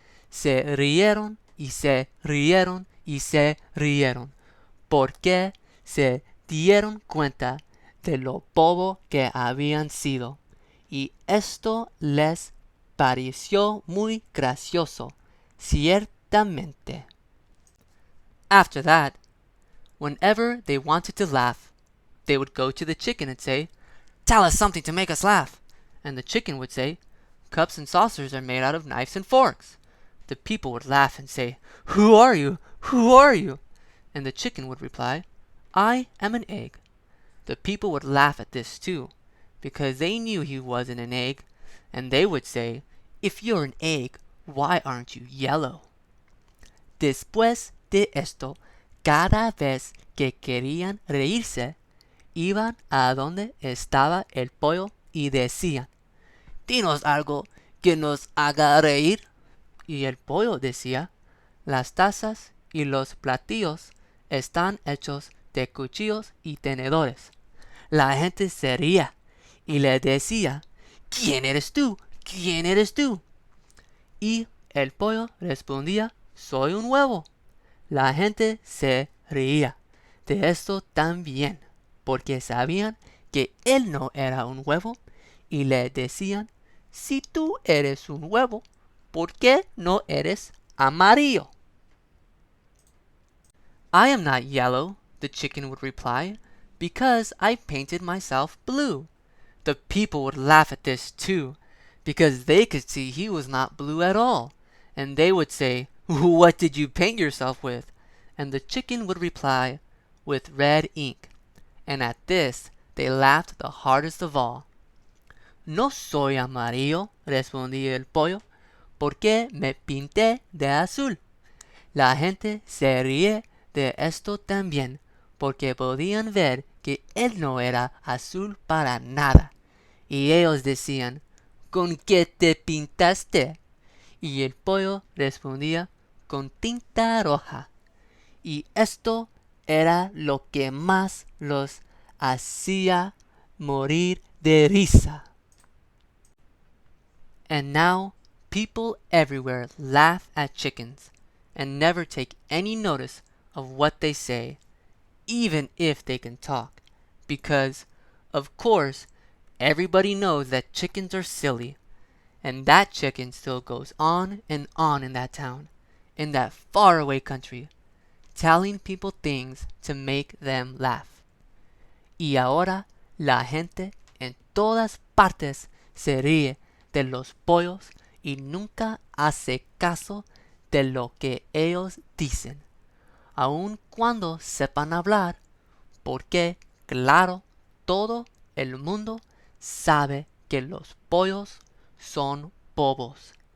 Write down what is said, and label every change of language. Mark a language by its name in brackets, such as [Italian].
[Spanish] Se rieron y se rieron y se rieron porque se dieron cuenta de lo bobo que habían sido, y esto les pareció muy gracioso, ciertamente. [English] After that, whenever they wanted to laugh, they would go to the chicken and say, "Tell us something to make us laugh." And the chicken would say, "Cups and saucers are made out of knives and forks." The people would laugh and say, "Who are you? Who are you?" And the chicken would reply, "I am an egg." The people would laugh at this too, because they knew he wasn't an egg, and they would say, "If you're an egg, why aren't you yellow?" [Spanish] Después de esto, cada vez que querían reírse, iban a donde estaba el pollo y decían, "Dinos algo que nos haga reír." Y el pollo decía, "Las tazas y los platillos están hechos de cuchillos y tenedores." La gente se ría y le decía, "¿Quién eres tú? ¿Quién eres tú?" Y el pollo respondía, "Soy un huevo." La gente se reía de esto también, porque sabían que él no era un huevo, y le decían, "Si tú eres un huevo, ¿por qué no eres amarillo?" [English] "I am not yellow," the chicken would reply, "because I painted myself blue." The people would laugh at this too, because they could see he was not blue at all, and they would say, "What did you paint yourself with?" And the chicken would reply, "With red ink." And at this they laughed the hardest of all. [Spanish] "No soy amarillo," respondía el pollo, "porque me pinté de azul." La gente se ríe de esto también, porque podían ver que él no era azul para nada. Y ellos decían, "¿Con qué te pintaste?" Y el pollo respondía, "Con tinta roja." Y esto era lo que más los hacía morir de risa. [English] And now people everywhere laugh at chickens and never take any notice of what they say, even if they can talk, because, of course, everybody knows that chickens are silly, and that chicken still goes on in that town, in that faraway country, telling people things to make them laugh. [Spanish] Y ahora la gente en todas partes se ríe de los pollos y nunca hace caso de lo que ellos dicen, aun cuando sepan hablar, porque, claro, todo el mundo sabe que los pollos son bobos.